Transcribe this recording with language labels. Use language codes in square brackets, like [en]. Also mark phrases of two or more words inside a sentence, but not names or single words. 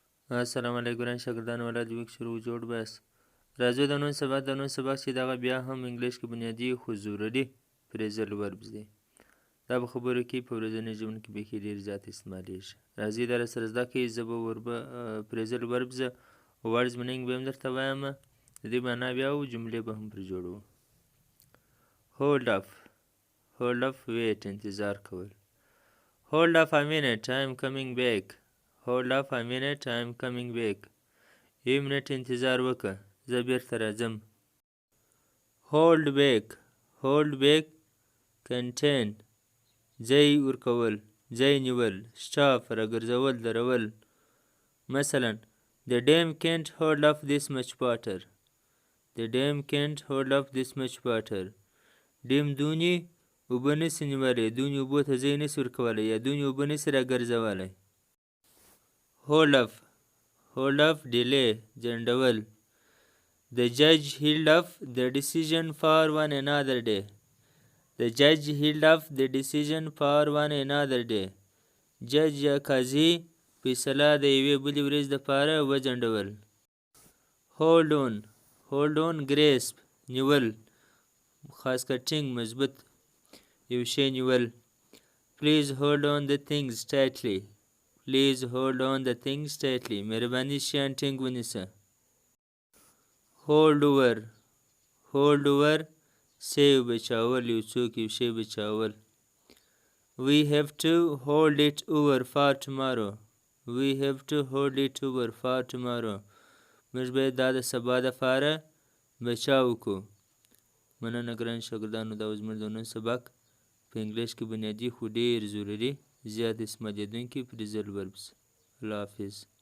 [ps] السلام علیکم ګران شاګردانو ولادت ویک شروع جوړ بس راځو د نن سبق چې دغه بیا هم انګلیش کې بنیادي خو ضروري [en] phrasal verbs [ps] دی دا په خبرو کې په ورځني ژوند کې بیخي ډېر زیات استعمالیږي راځئ دا سره زده کړئ زه به [en] phrasal verbs words meaning [ps] به هم درته وایم د دې معنا بیا او جملې به هم پرې جوړو [en] hold up wait [ps] انتظار کول [en] hold up a minute I am coming back Hold up a minute, I am coming back. [ps] یو منټ انتظار وکړه زه بیرته راځم. [en] Hold back contain [ps] ځای ورکول ځای نیول [en] stop [ps] راګرځول درول مثلا [en] The dam can't hold up this much water. The dam can't hold up this much water. [ps] ډیم دونې اوبه نسي نیولی دونې اوبو ته ځای نسي ورکولی یا دونې اوبه نسي راګرځولی [en] Hold up, delay, [ps] ځنډول. [en] The judge held up the decision for one another day. The judge held up the decision for one another day. [ps] جج یا قاضي فیصله د یوې بلې ورځې دپاره وځنډول. [en] Hold on, grasp, [ps] نیول. خاص کر ټینګ مضبوط یو شی نیول. [en] Please hold on the things tightly. Please hold on the things tightly. [ps] مهرباني شیان ټینګ ونیسه. [en] Hold over [ps] څه یو بچاول یو څوک یو شی بچاول. [en] We have to hold it over for tomorrow. We have to hold it over for tomorrow. [ps] موږ باید دا د سبا دپاره بچاو وکړو. مننه ګران شاګردانو دا زموږ د نن سبق په انګلیش کې بنیادي خو ډېر ضروري زیات استعمالیدونکي [en] phrasal verbs. [ps] الله حافظ.